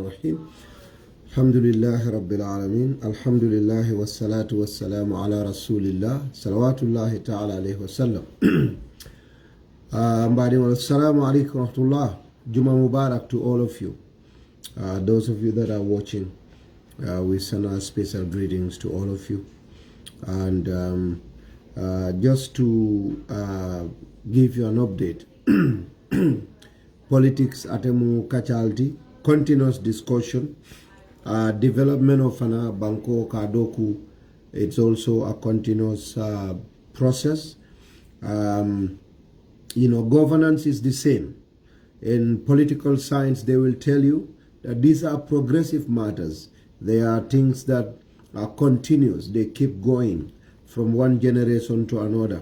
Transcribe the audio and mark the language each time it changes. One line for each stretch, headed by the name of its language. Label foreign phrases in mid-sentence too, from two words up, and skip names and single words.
Arabic: الرحمن الرحيم الحمد لله رب العالمين الحمد لله والصلاة والسلام على رسول الله صلوات الله تعالى عليه وسلم السلام عليكم ورحمة الله.
English: Juma Mubarak to all of you. Those of you that are watching, we send our special greetings to all of you. And just to give you an update, politics
Mandingo: atemu kachalti,
English: continuous discussion, development of
Mandingo: ana banko kadoku,
English: it's also a continuous process. Governance is the same. In political science, they will tell you that these are progressive matters. They are things that are continuous. They keep going from one generation to another.